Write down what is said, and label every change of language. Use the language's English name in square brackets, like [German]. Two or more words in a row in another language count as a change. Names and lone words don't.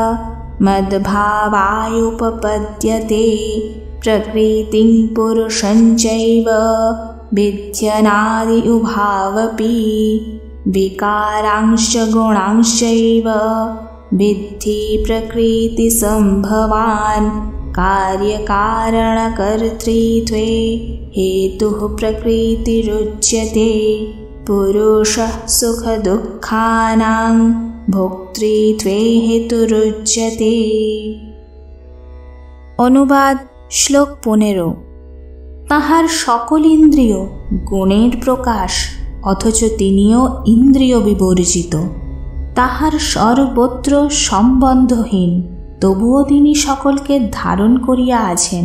[Sanskrit] मद्भावायुपपद्यते प्रकृतिं पुरुषं चैव विध्यनादि उभावपि विकारांश्च गुणांश्चैव विद्धि प्रकृतिसम्भवान् कार्यकारणकर्तृत्वे हेतुः प्रकृतिरुच्यते पुरुषः सुखदुःखानां भोक्तृत्वे हेतुरुच्यते। [Bangla] অনুবাদ শ্লোক 15। তাহার সকল ইন্দ্রিয় গুণের প্রকাশ, অথচ তিনিও ইন্দ্রিয় বিবর্জিত। তাহার সর্বত্র সম্বন্ধহীন, তবুও তিনি সকলকে ধারণ করিয়া আছেন।